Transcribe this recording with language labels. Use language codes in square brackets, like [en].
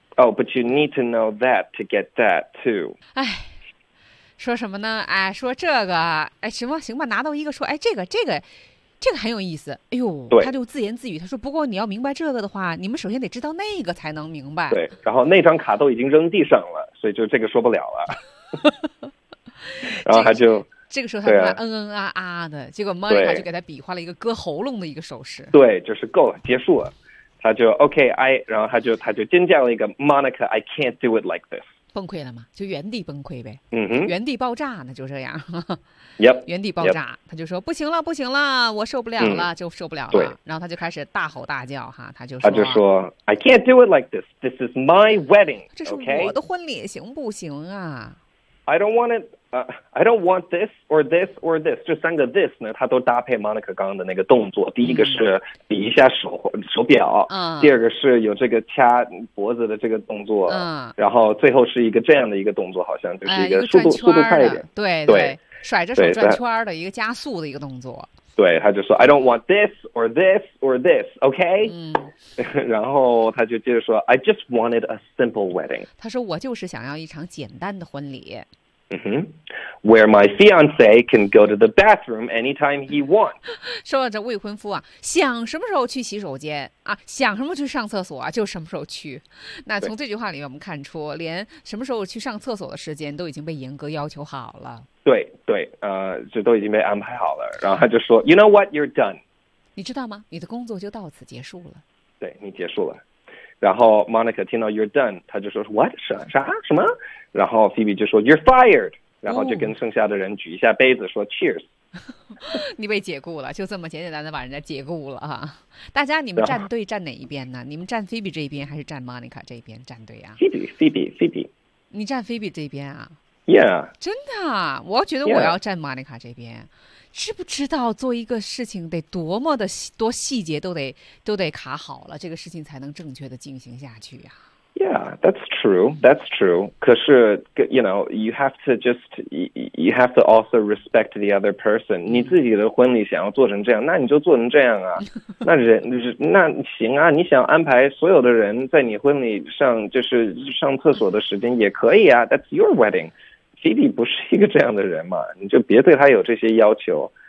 [en] Oh, but you need to know that to get that too. [zh] 哎，说什么呢？哎，说这个，哎，行吧，行吧，拿到一个说，哎，这个很有意思。哎呦，他就自言自语，他说：“不过你要明白这个的话，你们首先得知道那个才能明白。” 对，然后那张卡都已经扔地上了，所以就这个说不了了。然后他就这个时候他就在嗯啊啊的，结果 Monica 就给他比划了一个割喉咙的一个手势。对，就是够了，结束了。他就 OK， 然后他就尖叫了一个 Monica， [en] I can't do it like this， [zh] 崩溃了吗？就原地崩溃呗，嗯哼，原地爆炸，那就这样。 [en] yep， [zh] 原地爆炸， [en] yep. [zh] 他就说不行了，不行了，我受不了了，就受不了了。然后他就开始大吼大叫哈，他就说 [en] I can't do it like this， this is my wedding， [zh] 这是我的婚礼，行不行啊？ [en] I don't want it， I don't want this or this [zh] or this， 这三个 this 呢，他都搭配 Monica 刚刚的那个动作，第一个是比一下手表，第二个是有这个掐脖子的这个动作，然后最后是一个这样的一个动作，好像就是一个速度快一点，对对，甩着手转圈的一个加速的一个动作，对，他就说 [en] I don't want this or this or this, okay?、 [zh] 嗯、然后他就接着说 [en] I just wanted a simple wedding. [zh] 他说我就是想要一场简单的婚礼。 [en] Mm-hmm. Where my fiance can go to the bathroom anytime he wants. [zh] 说这未婚夫啊，想什么时候去洗手间啊，想什么去上厕所啊，就什么时候去。那从这句话里面我们看出，连什么时候去上厕所的时间都已经被严格要求好了。对对，这都已经被安排好了。然后他就说 [en] ，You know what? You're done. [zh] 你知道吗？你的工作就到此结束了。对你结束了。然后 Monica 听到 [en] you're done， [zh] 他就说 what 啥什么，然后 Phoebe 就说 [en] you're fired， [zh] 然后就跟剩下的人举一下杯子说 cheers，、哦、你被解雇了，就这么简简单单把人家解雇了啊！大家你们站队站哪一边呢？你们站 Phoebe 这一边还是站 Monica 这一边站队啊？ Phoebe，你站 Phoebe 这边啊？ [en] Yeah， [zh] 真的，我觉得我要站 Monica 这边。知不知道做一个事情得多么的多细节都得卡好了，这个事情才能正确的进行下去呀、啊、 [en] ？Yeah, that's true. That's true. [zh] 可是 [en] ，you know, you have to just you have to also respect the other person. [zh] 你自己的婚礼想要做成这样，那你就做成这样啊。那人那行啊，你想安排所有的人在你婚礼上就是上厕所的时间也可以啊。 [en] That's your wedding. [zh] Phoebe 不是一个这样的人嘛，你就别对他有这些要求、